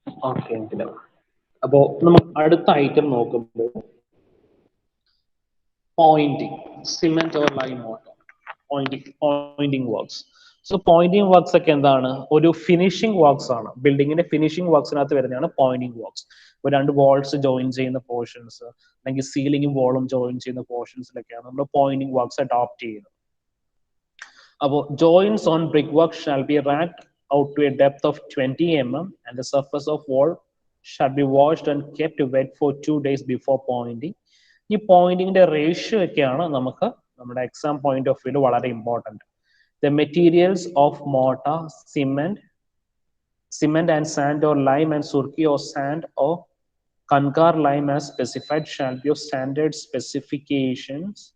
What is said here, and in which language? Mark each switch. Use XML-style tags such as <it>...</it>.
<ml>Okay, അപ്പോ നമുക്ക് അടുത്ത ഐറ്റം നോക്കുമ്പോൾ pointing, cement or lime mortar, pointing works. So pointing works ഒക്കെ എന്താണ്? ഒരു ഫിനിഷിംഗ് വർക്ക്സ് ആണ്. ബിൽഡിങ്ങിന്റെ ഫിനിഷിംഗ് വർക്ക്സിനകത്ത് വരുന്നതാണ് പോയിന്റിങ് വർക്ക്സ്. ഇപ്പോൾ 2 വാൾസ് ജോയിൻ ചെയ്യുന്ന പോർഷൻസ് അല്ലെങ്കിൽ സീലിംഗും വാളും ജോയിൻ ചെയ്യുന്ന പോർഷൻസിലൊക്കെയാണ് നമ്മൾ പോയിന്റിങ് വർക്ക്സ് അഡോപ്റ്റ് ചെയ്യുന്നത്. അപ്പോൾ</ml> <en>joints on brickwork shall be racked out to a depth of 20 mm and the surface of wall shall be washed and kept wet for 2 days before pointing.</en> <ml>ഈ പോയിന്റിങ്ങിന്റെ ratio ഒക്കെയാണ് നമുക്ക് നമ്മുടെ exam point of view വളരെ important.</ml> <en>The materials of mortar, cement and sand or lime and surki or sand or kankar lime as specified shall be of standard specifications.</en>